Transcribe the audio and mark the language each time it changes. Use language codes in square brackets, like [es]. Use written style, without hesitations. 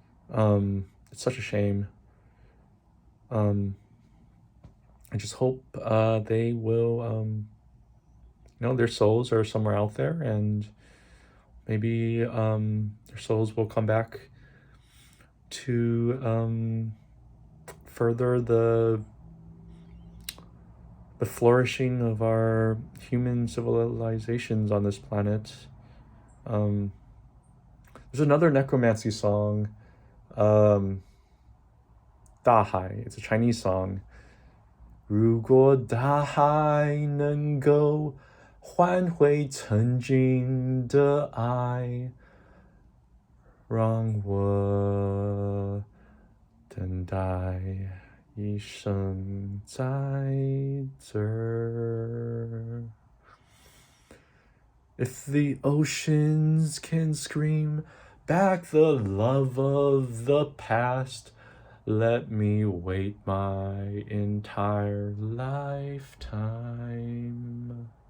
[en] It's such a shame. Um, I just hope they will, their souls are somewhere out there, and maybe their souls will come back to further the flourishing of our human civilizations on this planet. There's another necromancy song, um, 大海. It's a Chinese song. [zh] 如果大海能够换回曾经的爱，让我等待一生在这儿。 [en] If the oceans can scream back the love of the past, let me wait my entire lifetime.